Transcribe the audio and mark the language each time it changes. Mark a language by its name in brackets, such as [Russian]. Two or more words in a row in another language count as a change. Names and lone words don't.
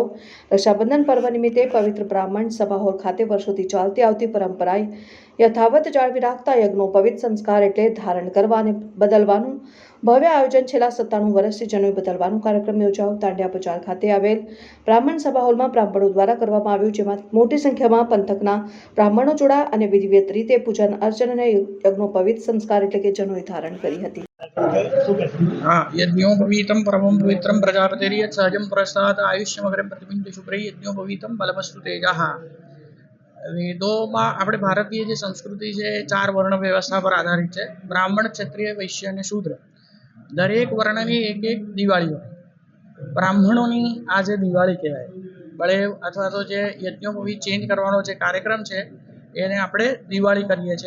[Gujarati] રક્ષાબંધન પર્વ નિમિત્તે પવિત્ર બ્રાહ્મણ સભા હોલ ખાતે વર્ષોથી ચાલતી આવતી પરંપરા યથાવત જાળવી રાખતા યજ્ઞો પવિત્ર સંસ્કાર એટલે ધારણ કરવા અને બદલવાનું ભવ્ય આયોજન છેલ્લા 97 વર્ષથી જનોઈ બદલવાનો કાર્યક્રમ યોજાયો। દાંડિયા બજાર ખાતે આવેલ બ્રાહ્મણ સભા હોલમાં બ્રાહ્મણો દ્વારા કરવામાં આવ્યું, જેમાં મોટી સંખ્યામાં પંથકના બ્રાહ્મણો જોડાયા અને વિધિવત રીતે પૂજન અર્ચન અને યજ્ઞો પવિત્ર સંસ્કાર એટલે કે જનોઈ ધારણ કરી હતી। [Sanskrit] यज्ञोपवीतं परमं पवित्रं प्रजापतिर्यत् सहजं प्रसाद आयुष्यमग्रं प्रतिबिंब शुभ्रै यज्ञोपवीतं बलमस्तु तेजः। [Gujarati] વેદોમાં આપણે ભારતીય જે સંસ્કૃતિ છે એ 4 વર્ણ વ્યવસ્થા પર આધારિત છે। બ્રાહ્મણ, ક્ષત્રિય, વૈશ્ય અને શૂદ્ર, દરેક વર્ણની એક એક દિવાળી હોય। બ્રાહ્મણોની આ જે દિવાળી કહેવાય, બળેવ અથવા તો જે યજ્ઞોપવીત ચેન્જ કરવાનો જે કાર્યક્રમ છે એને આપણે દિવાળી કરીએ છીએ।